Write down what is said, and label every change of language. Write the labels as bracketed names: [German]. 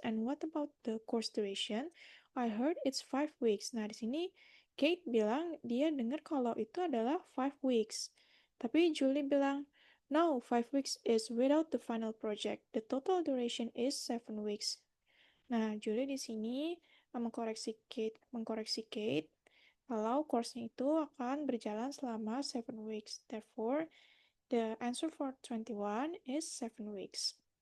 [English] And what about the course duration? I heard it's 5 weeks. [Indonesian] Nah, di sini Kate bilang dia dengar kalau itu adalah 5 weeks. Tapi Julie bilang, [English] no, 5 weeks is without the final project. The total duration is 7 weeks. [Indonesian] Nah, Julie di sini mengkoreksi Kate kalau course-nya itu akan berjalan selama 7 weeks. [English] Therefore, the answer for 21 is 7 weeks.